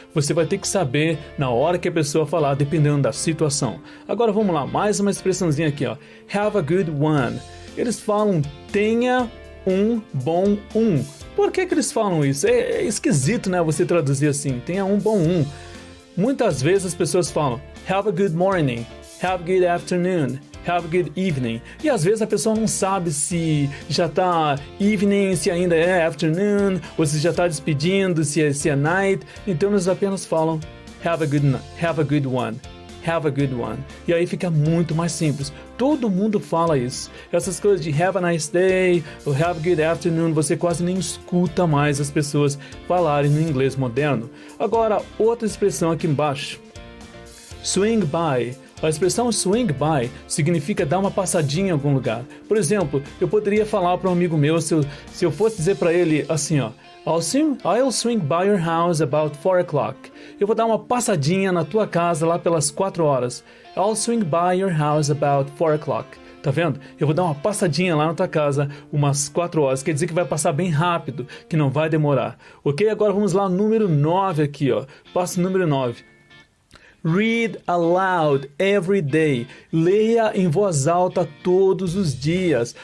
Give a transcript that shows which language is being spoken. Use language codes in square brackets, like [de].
[pt] Você vai ter que saber na hora que a pessoa falar, dependendo da situação. Agora vamos lá, mais uma expressãozinha aqui, ó. [en] Have a good one. [pt] Eles falam tenha um bom um. Por que eles falam isso? É esquisito, né, você traduzir assim, tenha um bom um. Muitas vezes as pessoas falam [en] have a good morning, have a good afternoon, have a good evening. [pt] E às vezes a pessoa não sabe se já está evening, se ainda é afternoon, ou se já está despedindo, se é night. Então eles apenas falam [en] have a good one. [pt] Have a good one. E aí fica muito mais simples. Todo mundo fala isso. Essas coisas de [en] have a nice day [pt] ou [en] have a good afternoon, [pt] você quase nem escuta mais as pessoas falarem no inglês moderno. Agora, outra expressão aqui embaixo. Swing by. A expressão swing by significa dar uma passadinha em algum lugar. Por exemplo, eu poderia falar para um amigo meu, se eu fosse dizer para ele assim, ó, [en] I'll swing by your house about 4 o'clock. [pt] Eu vou dar uma passadinha na tua casa lá pelas 4 horas. [en] I'll swing by your house about 4 o'clock. [pt] Tá vendo? Eu vou dar uma passadinha lá na tua casa umas 4 horas. Quer dizer que vai passar bem rápido, que não vai demorar. Ok? Agora vamos lá, número 9 aqui, ó. Passo número 9. [en] Read aloud every day. [pt] Leia em voz alta todos os dias.